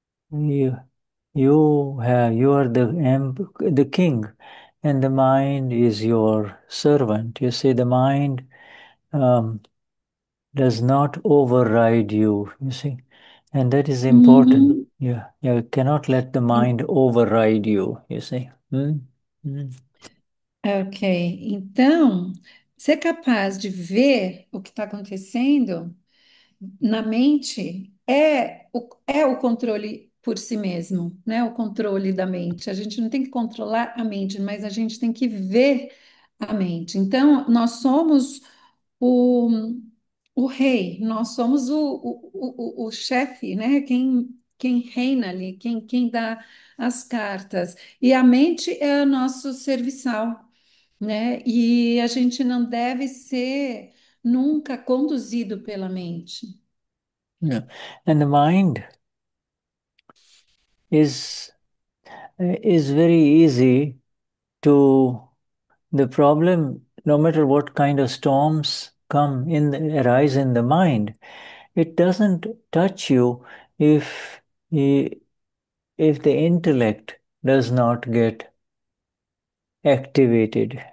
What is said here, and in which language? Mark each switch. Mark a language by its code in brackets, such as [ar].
[en] You you are the king, and the mind is your servant. You see, the mind um, does not override you. You see, and that is important. Uhum. Yeah, you cannot let the mind override you. You see. Hmm? Hmm. [pt] Ok, então, ser capaz de ver o que está acontecendo na mente é o controle por si mesmo, né? O controle da mente. A gente não tem que controlar a mente, mas a gente tem que ver a mente. Então, nós somos o, o rei, nós somos o chefe, né? Quem reina ali, quem dá as cartas. E a mente é o nosso serviçal, né? E a gente não deve ser nunca conduzido pela mente. [en] Yeah. And the mind is is very easy to the problem, no matter what kind of storms arise in the mind, it doesn't touch you if if the intellect does not get activated.